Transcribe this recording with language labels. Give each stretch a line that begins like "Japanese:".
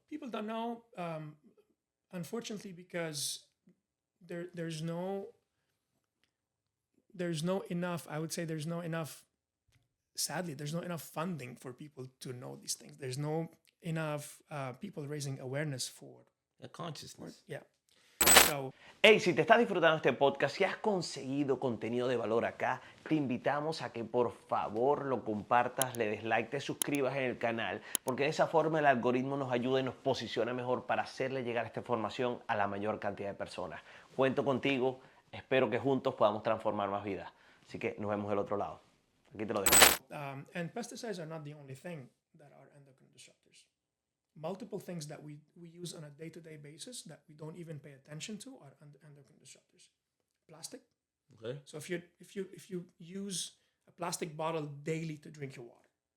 English: People don't know, unfortunately, because there's no enough. I would say there's no enough. Sadly, there's no enough funding for people to know these things. There's no enough people raising awareness for the consciousness. Yeah.
Spanish: Hey, si te estás disfrutando este podcast y has conseguido contenido de valor acá, te invitamos a que por favor lo compartas, le des like, te suscribas en el canal, porque de esa forma el algoritmo nos ayuda y nos posiciona mejor para hacerle llegar esta información a la mayor cantidad de personas. Cuento contigo, espero que juntos podamos transformar más vidas. Así que nos vemos del otro lado. Aquí te lo dejo.
English: And pesticides are not the only thing that are endocrine disruptors. Multiple things that we use on a day-to-day basis that we don't even pay attention to are endocrine disruptors. Plastic. Okay. So if you use a plastic bottle daily to drink your water,